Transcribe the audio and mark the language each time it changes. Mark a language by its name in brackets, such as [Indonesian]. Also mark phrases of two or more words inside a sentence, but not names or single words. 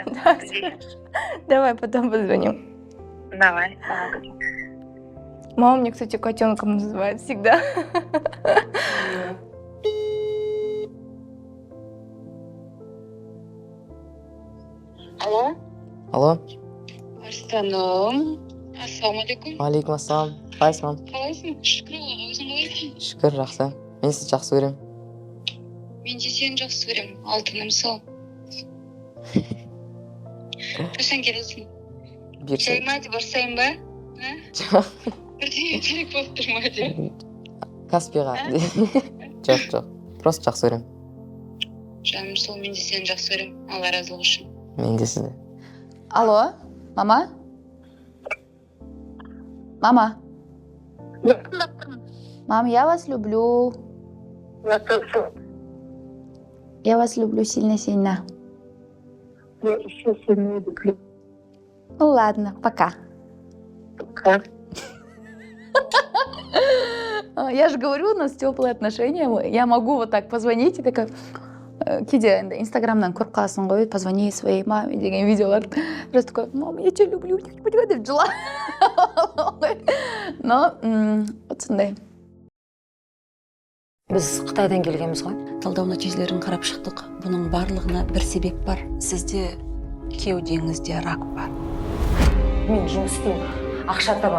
[Russian] Да, всё хорошо. Давай потом позвоним. Давай. Мама мне, кстати, котенком называет всегда. Алло. Алло, [Kazakh] Арстаным. Ассалаумағалейкум. [Arabic] عليكم السلام. [Kazakh] Қалайсың, мам? Қалайсың? Шүкір Аллаға, өзің қалайсың? Шүкір, жақсы. Мен Мен сізді жақсы көрем. Мен де сені жақсы көремін, алтыным сол. Қашан келесің? Шайма деп барсайын ба? Бірдеңе керек болып тұр ма деп? Каспиға. Жоқ. Просто жақсы көрем. Жаным сол, мен де сені жақсы көремін, Алла разылығы үшін. Мен де сізді. [Russian] Алло, мама? Мама? Мам, я вас люблю. Я вас люблю сильно-сильно. Я еще сильнее люблю. Ну ладно, пока. Пока. Я же говорю, у нас теплые отношения. Я могу вот так позвонить и такая... [Kazakh] Кейде енді инстаграмнан көріп қаласың ғой, [Russian] позвони своей маме [Kazakh] деген видеолар. [Russian] Просто такой, мама, я тебя люблю, [Kazakh] деп жыла. [Russian] Но вот [Kazakh] сондай. Біз Қытайдан келгенбіз ғой. Талдау нәтижелерін қарап шықтық. Бұның барлығына бір себеп бар. Сізде кеудеңізде рак бар. Мен жұмыс істеймін. Ақша табам.